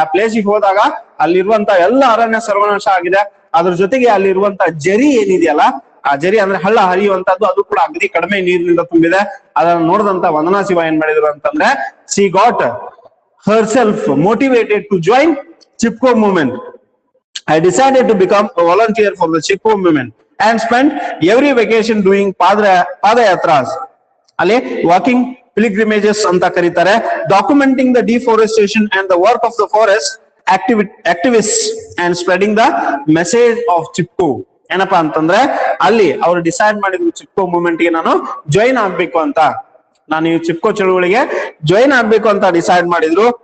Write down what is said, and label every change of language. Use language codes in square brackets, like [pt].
[kn] ಆ ಪ್ಲೇಸಿಗೆ ಹೋದಾಗ ಅಲ್ಲಿರುವಂತ ಎಲ್ಲ ಅರಣ್ಯ ಸರ್ವನಾಶ ಆಗಿದೆ. ಅದ್ರ ಜೊತೆಗೆ ಅಲ್ಲಿರುವಂತ ಜರಿ ಏನಿದೆಯಲ್ಲ, ಆ ಜರಿ ಅಂದ್ರೆ ಹಳ್ಳ ಹರಿಯುವಂತದ್ದು, ಅದು ಕೂಡ ಅಗದಿ ಕಡಿಮೆ ನೀರಿನಿಂದ ತುಂಬಿದೆ. ಅದನ್ನ ನೋಡಿದಂತ ವಂದನಾ ಶಿವ ಏನ್ ಮಾಡಿದ್ರು ಅಂತಂದ್ರೆ [en] She got herself motivated to join Chipko movement. I decided to become a volunteer for the Chipko movement and spent every vacation doing padayatras. [kn] ಅಲ್ಲಿ ವಾಕಿಂಗ್ pilgrimages ಅಂತ ಕರೀತಾರೆ. [en] Documenting the deforestation and the work of the forest activists and spreading the message of Chipko. [kn] ಏನಪ್ಪಾ ಅಂತಂದ್ರೆ ಅಲ್ಲಿ ಅವ್ರು decide ಮಾಡಿದ್ರು Chipko movement ಗೆ ನಾನು ಜಾಯಿನ್ ಆಗ್ಬೇಕು ಅಂತ, ನಾನು ಈ ಚಿಪ್ಕೋ ಚಳುವಳಿಗೆ ಜಾಯಿನ್ ಆಗ್ಬೇಕು ಅಂತ ಡಿಸೈಡ್ ಮಾಡಿದ್ರು.